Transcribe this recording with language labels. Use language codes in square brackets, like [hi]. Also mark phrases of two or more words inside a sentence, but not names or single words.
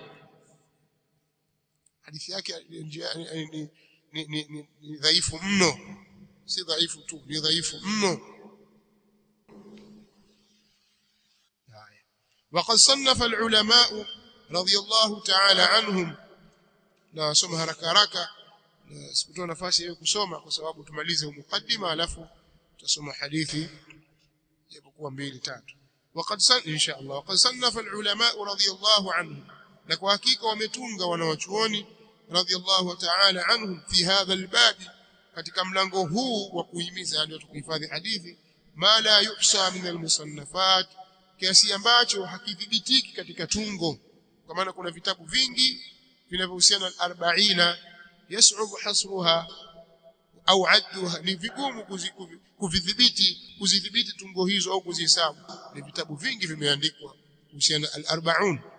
[sw] hadithi yake ni dhaifu mno si dhaifu tu ni dhaifu mno [ar] وقد صنف العلماء رضي الله تعالى عنهم [sw] na soma haraka sikutoa nafasi ya kusoma kwa sababu tumalize mukaddima alafu tutasoma hadithi japokuwa 2-3 [ar] إن شاء الله وقد صنف العلماء رضي الله عنهم [sw] na kwa hakika wametunga wanawachuoni [ar] رضي الله تعالى عنهم في هذا الباب [sw] katika mlango huu wa kuhimiza yani kuhifadhi hadithi [ar] ما لا يحصى من المصنفات [sw] kiasi ambacho hakithibitiki katika tungo kwa maana kuna vitabu vingi vinavyohusiana na 40 [ar] يصعب حصرها أو عدها [sw] ni vigumu kuzidhibiti tungo hizo au kuzihesabu ni vitabu vingi vimeandikwa kuhusiana na al-40